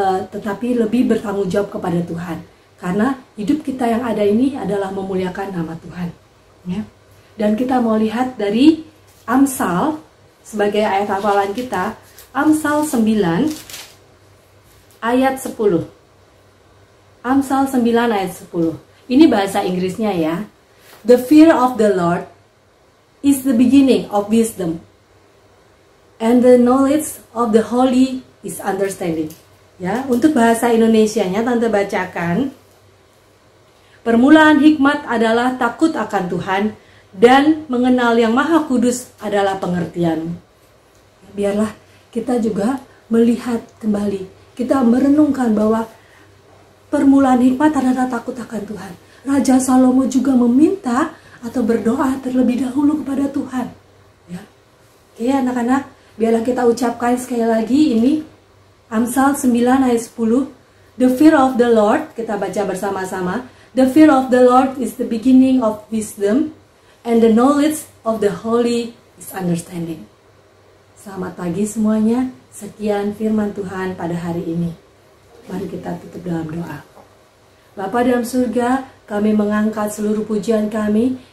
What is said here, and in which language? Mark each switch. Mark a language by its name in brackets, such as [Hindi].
[Indonesian] tetapi lebih bertanggung jawab kepada Tuhan. Karena hidup kita yang ada ini adalah memuliakan nama Tuhan. Ya. Dan kita mau lihat dari Amsal sebagai ayat hafalan kita, Amsal 9 ayat 10. Amsal 9 ayat 10. Ini bahasa Inggrisnya ya. [English] The fear of the Lord is the beginning of wisdom, and the knowledge of the holy is understanding. [Indonesian] Ya, untuk bahasa Indonesianya Tante bacakan. Permulaan hikmat adalah takut akan Tuhan, dan mengenal yang Maha Kudus adalah pengertian. Biarlah kita juga melihat kembali, kita merenungkan bahwa permulaan hikmat adalah takut akan Tuhan. Raja Salomo juga meminta atau berdoa terlebih dahulu kepada Tuhan. Ya. Oke anak-anak, biarlah kita ucapkan sekali lagi ini Amsal 9 ayat 10. [English] The fear of the Lord, [Indonesian] kita baca bersama-sama. [English] The fear of the Lord is the beginning of wisdom, and the knowledge of the holy is understanding. [Indonesian] Selamat pagi semuanya. Sekian firman Tuhan pada hari ini. Mari kita tutup dalam doa. Bapa dalam surga, kami mengangkat seluruh pujian kami.